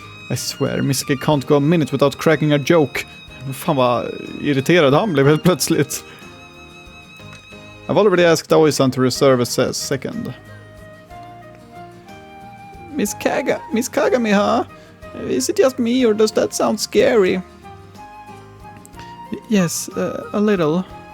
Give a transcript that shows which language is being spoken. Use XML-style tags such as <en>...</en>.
<en>I swear, Misuke can't go a minute without cracking a joke.</en> <sv>Fan vad irriterad han blev helt plötsligt.</sv> <en>I've already asked Aoi-san to reserve a second. Miss Kagami, huh? Is it just me or does that sound scary? Yes, a little.</en>